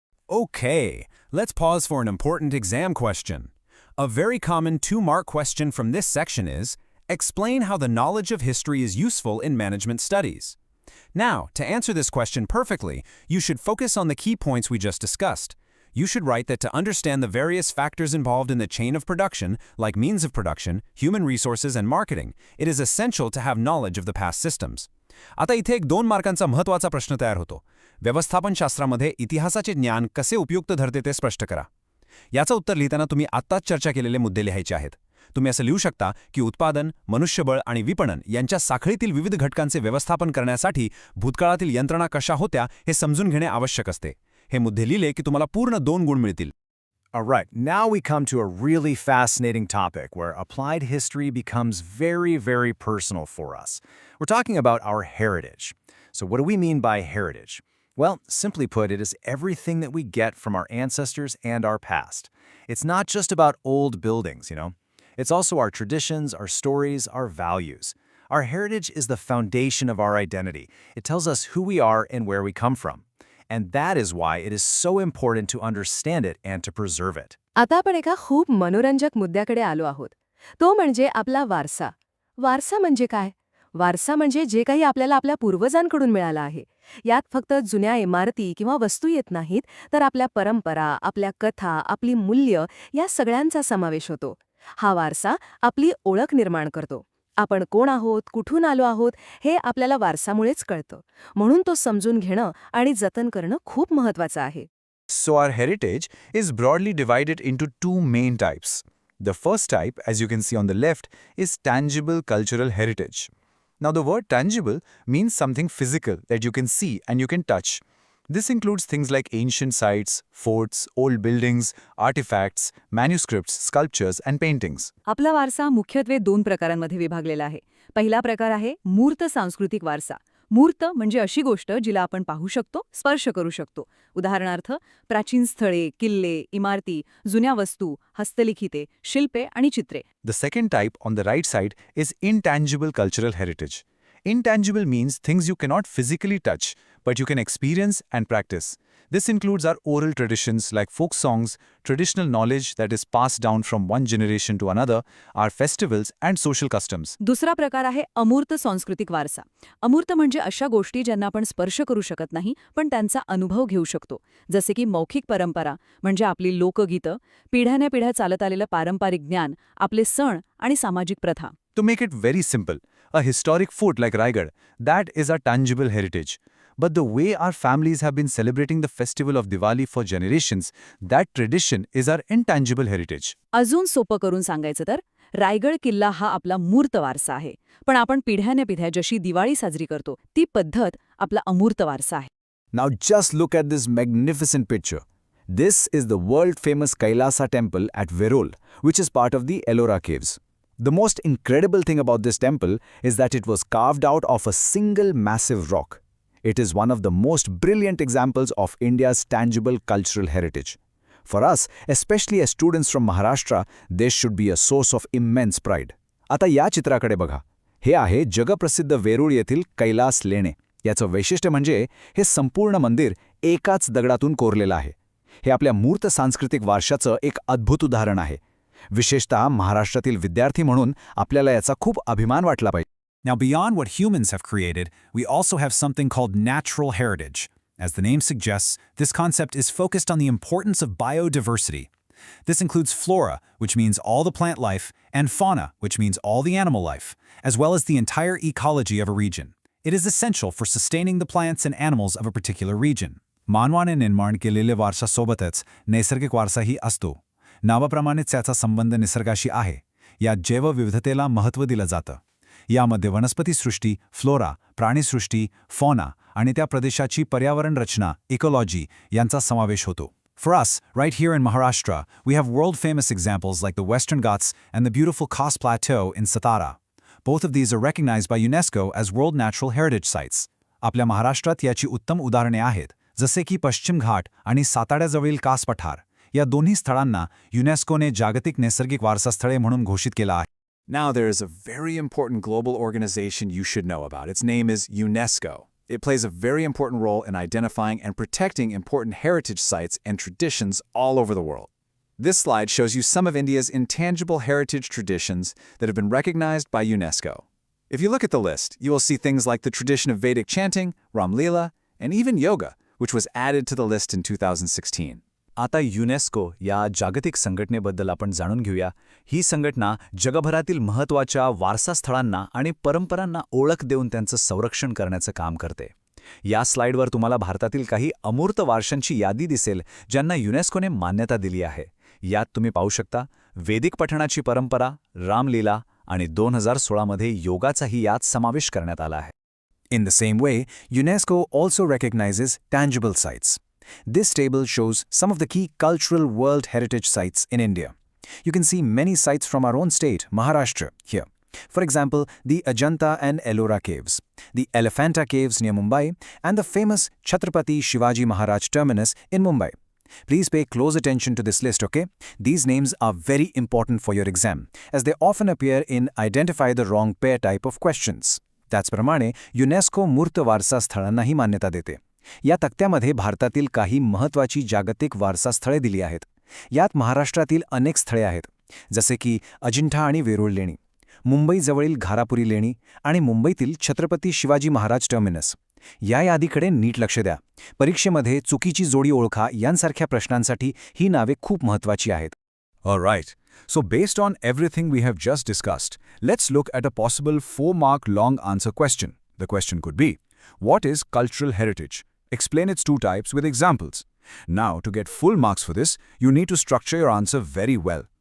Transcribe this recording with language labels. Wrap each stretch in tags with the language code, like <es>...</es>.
<en>Okay, let's pause for an important exam question. A very common 2-mark question from this section is, explain how the knowledge of history is useful in management studies. Now, to answer this question perfectly, you should focus on the key points we just discussed. You should write that to understand the various factors involved in the chain of production, like means of production, human resources, and marketing, it is essential to have knowledge of the past systems.</en> <mr>आता इथे एक 2 मार्कांचा महत्त्वाचा प्रश्न तयार होतो. व्यवस्थापनशास्त्रामध्ये इतिहासाचे ज्ञान कसे उपयुक्त ठरते ते स्पष्ट करा. याचं उत्तर लिहिताना तुम्ही आत्ताच चर्चा केलेले मुद्दे लिहायचे आहेत. तुम्ही असं लिहू शकता की उत्पादन, मनुष्यबळ आणि विपणन यांच्या साखळीतील विविध घटकांचे व्यवस्थापन करण्यासाठी भूतकाळातील यंत्रणा कशा होत्या हे समजून घेणे आवश्यक असते. हे मुद्दे लिहिले की तुम्हाला पूर्ण 2 गुण मिळतील.</mr> <en>Alright, now we come to a really fascinating topic where applied history becomes very, very personal for us. We're talking about our heritage. So what do we mean by heritage? Well, simply put, it is everything that we get from our ancestors and our past. It's not just about old buildings, you know. It's also our traditions, our stories, our values. Our heritage is the foundation of our identity. It tells us who we are and where we come from. And that is why it is so important to understand it and to preserve it.</en> <mr>आता आपण एका खूप मनोरंजक मुद्द्याकडे आलो आहोत. तो म्हणजे आपला वारसा. वारसा म्हणजे काय? वारसा म्हणजे जे काही आपल्याला आपल्या पूर्वजांकडून मिळालं आहे. यात फक्त जुन्या इमारती किंवा वस्तू येत नाहीत, तर आपल्या परंपरा, आपल्या कथा, आपली मूल्य या सगळ्यांचा समावेश होतो. हा वारसा आपली ओळख निर्माण करतो. आपण कोण आहोत, कुठून आलो आहोत हे आपल्याला वारसामुळेच कळतं. म्हणून तो समजून घेणं आणि जतन करणं खूप महत्त्वाचं आहे.</mr> <en>So our heritage is broadly divided into 2 main types. The first type, as you can see on the left, is tangible cultural heritage. Now, the word tangible means something physical that you can see and you can touch. This includes things like ancient sites, forts, old buildings, artifacts, manuscripts, sculptures, and paintings.</en> <mr>आपला वारसा मुख्यत्वे 2 प्रकारांमध्ये विभागलेला आहे. पहिला प्रकार आहे मूर्त सांस्कृतिक वारसा. मूर्त म्हणजे अशी गोष्ट जिला आपण पाहू शकतो, स्पर्श करू शकतो. उदाहरणार्थ प्राचीन स्थळे, किल्ले, इमारती, जुन्या वस्तू, हस्तलिखिते, शिल्पे आणि चित्रे.</mr> <en>The second type, on the right side, is intangible cultural heritage. Intangible means things you cannot physically touch, but you can experience and practice. This includes our oral traditions like folk songs, traditional knowledge that is passed down from one generation to another, our festivals, and social customs.</en> <mr>दुसरा प्रकार आहे अमूर्त सांस्कृतिक वारसा. अमूर्त म्हणजे अशा गोष्टी ज्यांना आपण स्पर्श करू शकत नाही, पण त्यांचा अनुभव घेऊ शकतो. जसे की मौखिक परंपरा म्हणजे आपली लोकगीतं, पिढ्यानपिढ्या चालत आलेलं पारंपरिक ज्ञान, आपले सण आणि सामाजिक प्रथा.</mr> <en>To make it very simple, a historic fort like Raigad, that is our tangible heritage. But the way our families have been celebrating the festival of Diwali for generations, that tradition is our intangible heritage.</en> <mr>अजून सोपं करून सांगायचं तर रायगड किल्ला हा आपला मूर्त वारसा आहे. पण आपण पिढ्यानपिढ्या जशी दिवाळी साजरी करतो ती पद्धत आपला अमूर्त वारसा आहे.</mr> <en>Now just look at this magnificent picture. This is the world-famous Kailasa temple at Verol, which is part of the Ellora caves. The most incredible thing about this temple is that it was carved out of a single massive rock. It is one of the most brilliant examples of India's tangible cultural heritage. For us, especially as students from Maharashtra, this should be a source of immense pride.</en> <mr>आता या चित्राकडे बघा. हे आहे जगप्रसिद्ध वेरूळ येथील कैलास लेणे. याचं वैशिष्ट्य म्हणजे हे संपूर्ण मंदिर एकाच दगडातून कोरलेलं आहे. हे आपल्या मूर्त सांस्कृतिक वारशाचं एक अद्भुत उदाहरण आहे. विशेषतः महाराष्ट्रातील विद्यार्थी म्हणून आपल्याला याचा खूप अभिमान वाटला पाहिजे.</mr> <en>Now, beyond what humans have created, we also have something called natural heritage. As the name suggests, this concept is focused on the importance of biodiversity. This includes flora, which means all the plant life, and fauna, which means all the animal life, as well as the entire ecology of a region. It is essential for sustaining the plants and animals of a particular region.</en> <mr>मानवाने निर्माण केलेल्या वारसासोबतच नैसर्गिक वारसाही असतो. नावाप्रमाणेच त्याचा संबंध निसर्गाशी आहे. यात जैवविविधतेला महत्त्व दिलं जातं. यामध्ये वनस्पतीसृष्टी, फ्लोरा, प्राणीसृष्टी, फॉना आणि त्या प्रदेशाची पर्यावरण रचना, इकोलॉजी यांचा समावेश होतो.</mr> <en>For us, right here in Maharashtra, we have world-famous examples like the Western Ghats and the beautiful Khas Plateau in Satara. Both of these are recognized by UNESCO as World Natural Heritage Sites.</en> <mr>आपल्या महाराष्ट्रात याची उत्तम उदाहरणे आहेत, जसे की पश्चिम घाट आणि साताऱ्याजवळील कास पठार. या दोन्ही स्थळांना युनेस्कोने जागतिक नैसर्गिक वारसास्थळे म्हणून घोषित केलं आहे.</mr> <en>Now there is a very important global organization you should know about. Its name is UNESCO. It plays a very important role in identifying and protecting important heritage sites and traditions all over the world. This slide shows you some of India's intangible heritage traditions that have been recognized by UNESCO. If you look at the list, you will see things like the tradition of Vedic chanting, Ram Leela, and even yoga, which was added to the list in 2016.</en> <mr>आता UNESCO या जागतिक संघटनेबद्दल आपण जाणून घेऊया. ही संघटना जगभरातील महत्त्वाच्या वारसास्थळांना आणि परंपरांना ओळख देऊन त्यांचं संरक्षण करण्याचं काम करते. या स्लाइडवर तुम्हाला भारतातील काही अमूर्त वारशांची यादी दिसेल ज्यांना युनेस्कोने मान्यता दिली आहे. यात तुम्ही पाहू शकता वेदिक पठणाची परंपरा, रामलीला आणि 2016 मध्ये योगाचाही यात समावेश करण्यात आला आहे.</mr> <en>In the same way, UNESCO also recognizes tangible sites. This table shows some of the key cultural World Heritage Sites in India. You can see many sites from our own state, Maharashtra, here. For example, the Ajanta and Ellora caves, the Elephanta caves near Mumbai, and the famous Chhatrapati Shivaji Maharaj terminus in Mumbai. Please pay close attention to this list, okay? These names are very important for your exam, as they often appear in Identify the Wrong Pair type of questions.</en> <mr>त्याचप्रमाणे UNESCO मूर्त वारसा स्थळांनाही मान्यता देते. या तक्त्यामध्ये भारतातील काही महत्त्वाची जागतिक वारसास्थळे दिली आहेत. यात महाराष्ट्रातील अनेक स्थळे आहेत, जसे की अजिंठा आणि वेरूळ लेणी, मुंबईजवळील घारापुरी लेणी आणि मुंबईतील छत्रपती शिवाजी महाराज टर्मिनस. या यादीकडे नीट लक्ष द्या. परीक्षेमध्ये चुकीची जोडी ओळखा यांसारख्या प्रश्नांसाठी ही नावे खूप महत्त्वाची आहेत.</mr> <en>Alright, so based on everything we have just discussed, let's look at a possible 4-mark long answer question. The question could be, what is cultural heritage? Explain its two types with examples. Now, to get full marks for this, you need to structure your answer very well.</en>